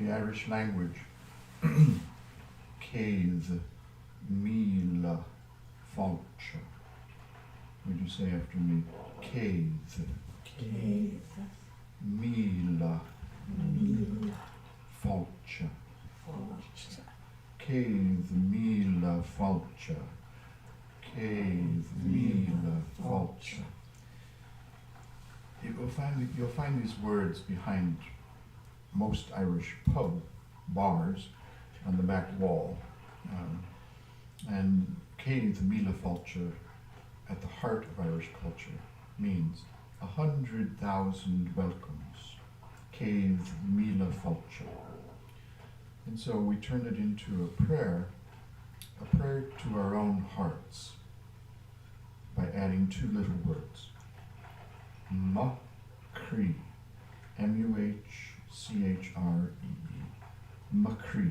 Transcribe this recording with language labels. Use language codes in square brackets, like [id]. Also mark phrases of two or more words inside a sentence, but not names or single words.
[en] Irish language. [ga] Céad míle fáilte. [en] Would you say after me? [ga] Céad míle fáilte. Céad míle fáilte. Céad míle fáilte. [en] You'll find these words behind most Irish pub bars on the back wall. [ga] And Céad míle fáilte, [en] at the heart of Irish culture, means 100,000 welcomes. [ga] Céad míle fáilte. [en] And so we turn it into a prayer to our own hearts by adding two little words. Machree, M-U-H-C-H-R-E-E. Machree.